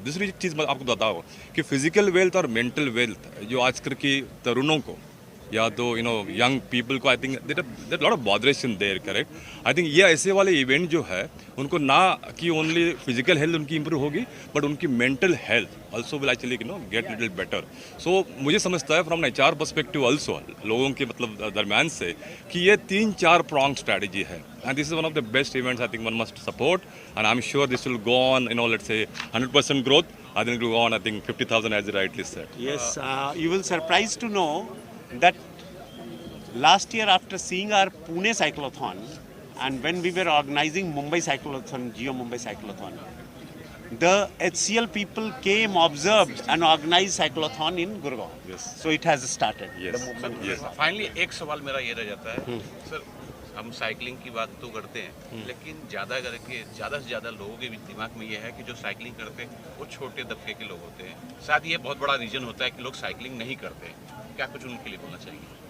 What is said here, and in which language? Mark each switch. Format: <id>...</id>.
<hi>दूसरी चीज़ मैं आपको बताऊँ कि फिजिकल वेल्थ और मेंटल वेल्थ जो आजकल की तरुणों को या तो यंग पीपल को,</hi> <en>I think there lot of botheration there, correct. I think</en> <hi>ये ऐसे वाले इवेंट जो है उनको ना कि</hi> <en>Only physical health उनकी improve होगी but उनकी mental health also will actually get little better.</en> <hi>सो मुझे समझता है फ्रॉम HR पर्सपेक्टिव ऑल्सो लोगों के मतलब दरम्यान से कि ये 3-4 प्रॉन्ग स्ट्रैटेजी है,</hi> <en>and this is one of the best events I think one must support, and I'm sure this will go on, let's say 100% growth. I think it will go on, I think 50,000 as you rightly said. Yes, you will surprised to know that last year after seeing our Pune cyclothon and when we were organizing Mumbai cyclothon, Geo Mumbai cyclothon, the HCL people came, observed and organized cyclothon in Gurgaon. Yes. So it has started. Yes. The movement. Yes.</en> <hi>Finally एक सवाल मेरा ये रह जाता है sir, हम cycling की बात तो करते हैं लेकिन ज़्यादा करके ज़्यादा से ज़्यादा लोगों के दिमाग में ये है कि जो साइकिलिंग करते हैं वो छोटे तबके के लोग होते हैं। शायद ये बहुत बड़ा रीजन होता है कि लोग साइकिलिंग नहीं करते हैं। क्या कुछ उनके लिए बोलना चाहिए?</hi>